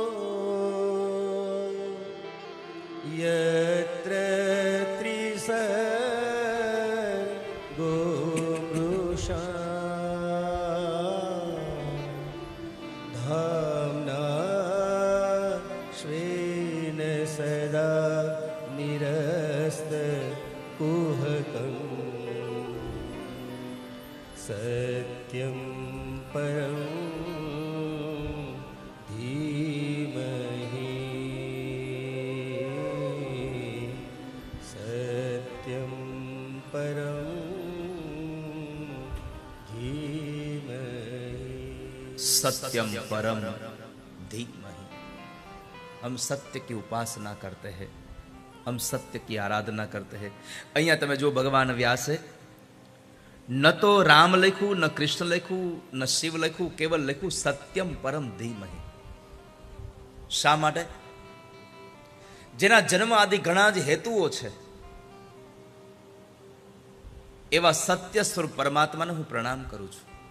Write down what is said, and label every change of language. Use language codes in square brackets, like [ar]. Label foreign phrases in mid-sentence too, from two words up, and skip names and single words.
[sa] યત્ર ત્રિસર્ગો મૃષા ધામ્ના શ્વેન સદા નિરસ્ત कुहकं सत्यं परं धीमहि सत्यं परं धीमहि सत्यम परम धीमहि. [hi] हम सत्य की उपासना करते हैं, हम सत्य की आराधना करते हैं. [gu] અહીંયા તમે જો ભગવાન વ્યાસે ન તો રામ લખ્યું, ન કૃષ્ણ લખ્યું, ન શિવ લખ્યું, કેવલ લખ્યું [sa] સત્યમ પરમ ધીમહિ. [gu] શા માટે? જેના જન્મ આદિ ઘણા જ હેતુઓ છે એવા સત્ય સ્વરૂપ પરમાત્માને હું પ્રણામ કરું છું.